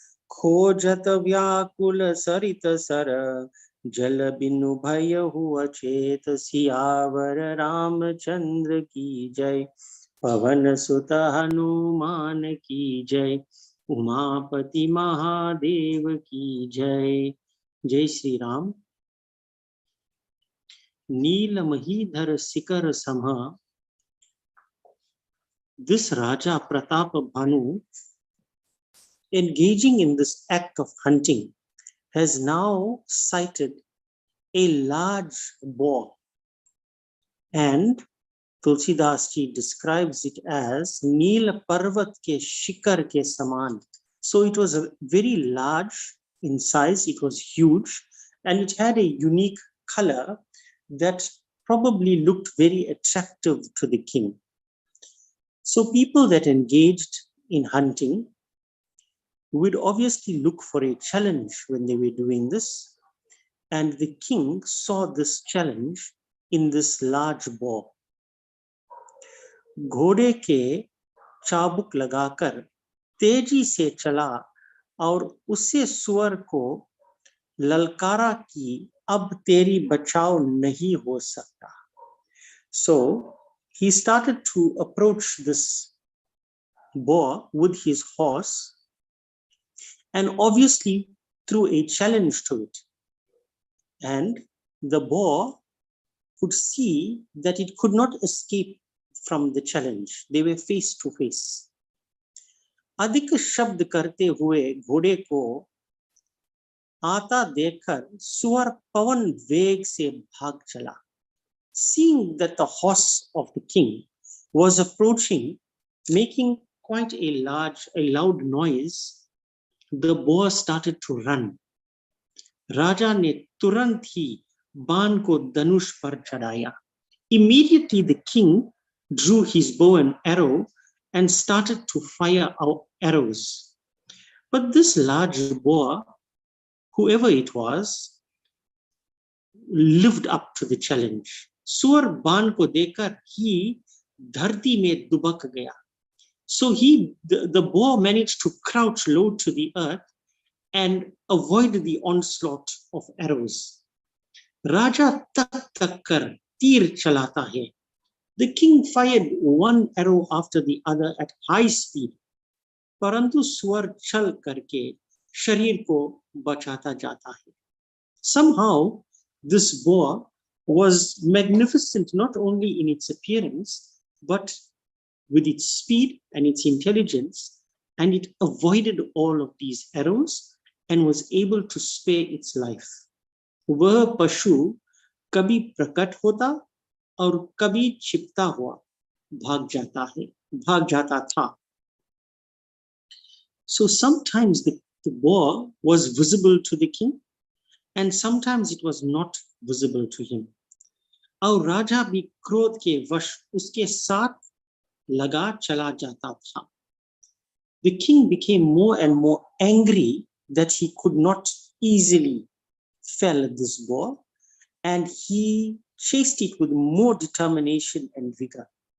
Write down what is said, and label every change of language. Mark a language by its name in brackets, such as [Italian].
[Hindi] खोजत व्याकुल सरित सर, जल बिनु भयहु अचेत। सियावर रामचंद्र की जय, पवन सुत हनुमान की जय, उमापति महादेव की जय। जय श्री राम। नीलमहीधर शिखर सम, [English] this Raja Pratap Bhanu, engaging in this act of hunting, has now sighted a large boar, and Tulsidas ji describes it as [Hindi] Neel Parvat ke Shikar ke Saman. [English] So it was a very large in size, it was huge, and it had a unique color that probably looked very attractive to the king. So people that engaged in hunting would obviously look for a challenge when they were doing this, and the king saw this challenge in this large boar. [Hindi] घोड़े के चाबुक लगाकर तेजी से चला और उससे सुअर को ललकारा कि अब तेरी बचाव नहीं हो सकता. [English] So he started to approach this boar with his horse and obviously threw a challenge to it. And the boar could see that it could not escape from the challenge. They were face to face. [Hindi] अधिक शब्द करते हुए घोड़े को आता देखकर सुअर पवन वेग से भाग चला. [English] Seeing that the horse of the king was approaching, making quite a loud noise, the boar started to run. [Hindi] राजा ने तुरंत ही बाण को धनुष पर चढ़ाया. [English] Immediately the king drew his bow and arrow and started to fire out arrows. But this large boar, whoever it was, lived up to the challenge. [Hindi] सुअर बाण को देखकर ही धरती में दुबक गया. [English] So the boar managed to crouch low to the earth and avoid the onslaught of arrows. [Hindi] राजा तक तक कर तीर चलाता है. [English] The king fired one arrow after the other at high speed. [Hindi] परंतु सुअर छल करके शरीर को बचाता जाता है. [English] Somehow this boar was magnificent not only in its appearance, but with its speed and its intelligence, and it avoided all of these arrows and was able to spare its life. [Hindi] वह पशु कभी प्रकट होता और कभी छिपता हुआ भाग जाता था. [English] So sometimes the boar was visible to the king, and sometimes it was not visible to him. [Hindi] और राजा भी क्रोध के वश उसके साथ लगा चला जाता था. [English] The king became more and more angry that he could not easily fell this boar, and he chased it with more determination and vigor.